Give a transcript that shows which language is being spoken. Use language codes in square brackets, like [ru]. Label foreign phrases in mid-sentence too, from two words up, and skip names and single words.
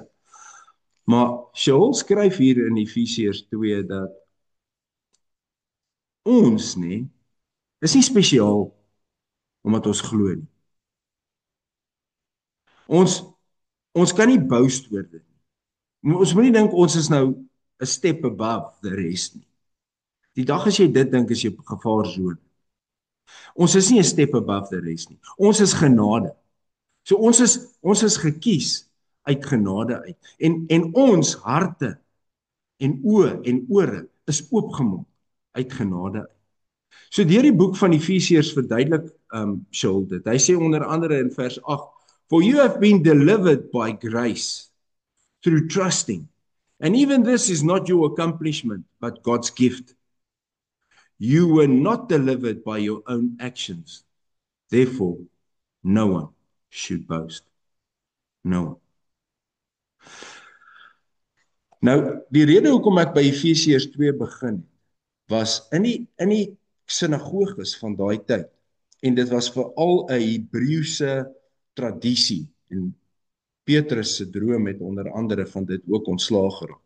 [af] Maar Shaul skryf hier in Efesiërs 2 dat ons is nie spesiaal omdat ons glo nie. Ons kan nie boast oor dit nie. Ons moet nie dink ons is nou 'n [en] step above the rest [af] nie. Die dag as jy dit dink, is jy op gevaarsone. Ons is nie 'n [en] step above the rest [af] nie. Ons is genade. So ons is gekies uit genade uit. En ons harte en oë en ore is oopgemaak uit genade uit. So deur die boek van Efesiërs verduidelik Shaul dit. Hy sê onder andere in vers 8, [en] for you have been delivered by grace through trusting. And even this is not your accomplishment, but God's gift. You were not delivered by your own actions. Therefore, no one should boast. No one. [af] Nou, die rede hoekom ek by Efesiërs 2 begin, was in die sinagoges van daai tyd, en dit was veral 'n Hebreëse tradisie, en Petrus se droom het onder andere van dit ook ontslaag geraak.